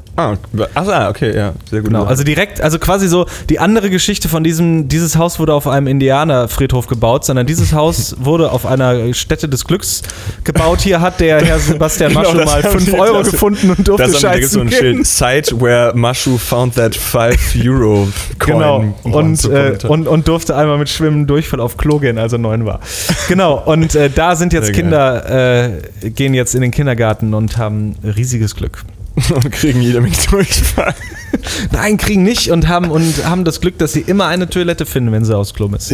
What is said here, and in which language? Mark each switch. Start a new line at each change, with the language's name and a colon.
German: Okay, ja. Sehr gut. Genau. Also direkt, also quasi so die andere Geschichte von dieses Haus wurde auf einem Indianerfriedhof gebaut, sondern dieses Haus wurde auf einer Stätte des Glücks gebaut. Hier hat der Herr Sebastian genau, Maschu mal 5 Euro gefunden und durfte scheißen gehen. Da gibt es so ein Schild.
English: Site where Maschu found that 5-Euro-Coin.
German: Genau. Und durfte einmal mit Schwimmen Durchfall auf Klo gehen, als er 9 war. Genau. Und da sind jetzt sehr Kinder, gehen jetzt in den Kindergarten und haben riesiges Glück. Und kriegen jede Menge Durchfall. Nein, kriegen nicht und haben das Glück, dass sie immer eine Toilette finden, wenn sie aufs Klo müssen.